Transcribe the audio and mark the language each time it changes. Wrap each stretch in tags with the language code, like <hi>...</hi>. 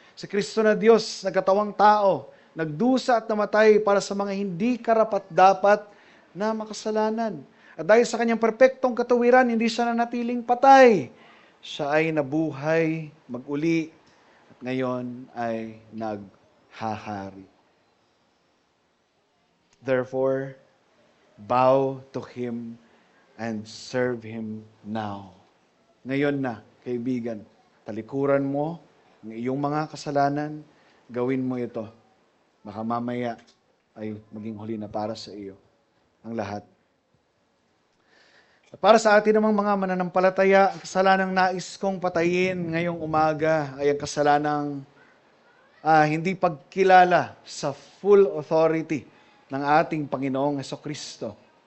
<tl>Si Kristo na Diyos, nagkatawang tao, nagdusa at namatay para sa mga hindi karapat-dapat na makasalanan. At dahil sa kanyang perpektong katuwiran, hindi siya nanatiling patay. Siya ay nabuhay, mag-uli, at ngayon ay naghahari.</tl> <en>Therefore, bow to Him and serve Him now.</en> <tl>Ngayon na, kaibigan, talikuran mo ang iyong mga kasalanan, gawin mo ito. Baka mamaya ay maging huli na para sa iyo ang lahat. Para sa atin namang mga mananampalataya, ang kasalanang nais kong patayin ngayong umaga ay ang kasalanang hindi pagkilala sa full authority ng ating Panginoong Hesukristo.</tl>